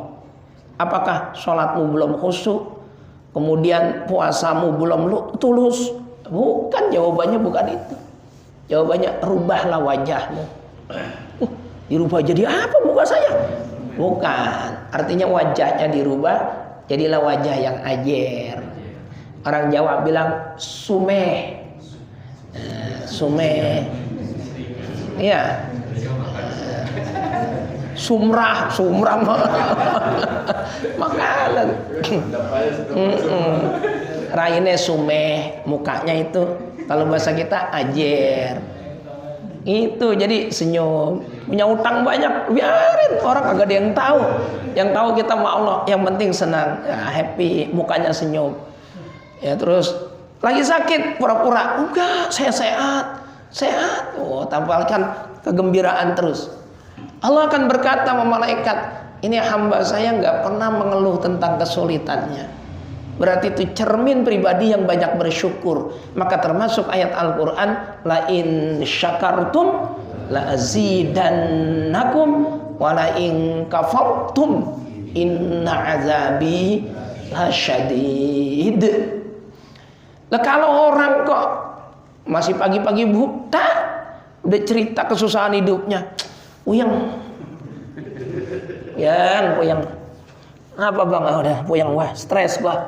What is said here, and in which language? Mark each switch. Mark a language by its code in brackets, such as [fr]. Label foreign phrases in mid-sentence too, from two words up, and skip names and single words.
[id] Apakah sholatmu belum khusyuk? Kemudian puasamu belum tulus? Bukan, jawabannya bukan itu. Jawabannya, rubahlah wajahmu. Dirubah jadi apa muka saya? Bukan, artinya wajahnya dirubah, jadilah wajah yang ajer. Orang Jawa bilang sumeh. Sumeh. Iya. Sumrah makanan. [jv] Raine sumeh, [id] mukanya itu kalau bahasa kita ajer. Itu jadi senyum, punya utang banyak, biarin orang kagak ada yang tahu. Yang tahu kita sama Allah, yang penting senang, ya, happy, mukanya senyum. Ya terus lagi sakit pura-pura, enggak, saya sehat. Oh, tampilkan kegembiraan terus. Allah akan berkata sama malaikat, ini hamba saya nggak pernah mengeluh tentang kesulitannya. Berarti itu cermin pribadi yang banyak bersyukur. Maka termasuk ayat Al-Quran, [ar] لئن شكرتم لأزيدنكم ولئن كفرتم إن عذابي لشديد. [id] Lah kalau orang kok masih pagi-pagi buta udah cerita kesusahan hidupnya, puyeng. Apa bang? Udah puyeng, wah stres gua.